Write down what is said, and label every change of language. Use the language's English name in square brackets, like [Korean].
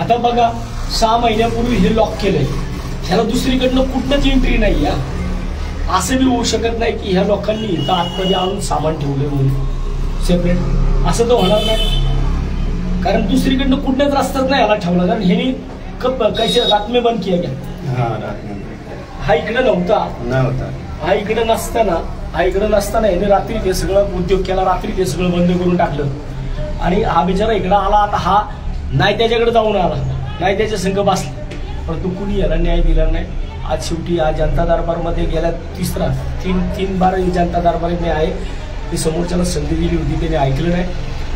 [Marathi] आता बघा, 6 महिन्यापूर्वी हे लॉक केलंय, ह्याला दुसरीकडनं कुठनंच एंट्री नाही. असं बी होऊ शकत नाही की ह्या लोकांनी इथं आतमध्ये आणून सामान ठेवले म्हणून सेपरेट, असं तर होणार नाही. कारण दुसरीकडनं कुठल्याच रस्त्यात नाही ह्याला ठेवला. कारण ह्यानी [Hindi] कैसे रात में बंद किया गया. [Marathi] हा इकडे नव्हता, हा इकडे नसताना ह्याने रात्री ते सगळं उद्योग केला, रात्री ते सगळं बंद करून टाकलं. आणि हा बिचारा इकडं आला. आता हा नाही त्याच्याकडे जाऊन आला, नाही त्याच्या संघ बसला, परंतु कुणी याला न्याय दिला नाही. आज शेवटी आज जनता दरबारमध्ये गेल्या तीन बार जनता दरबार मी आहे, ती समोरच्याला संधी दिली होती, त्याने ऐकलं नाही.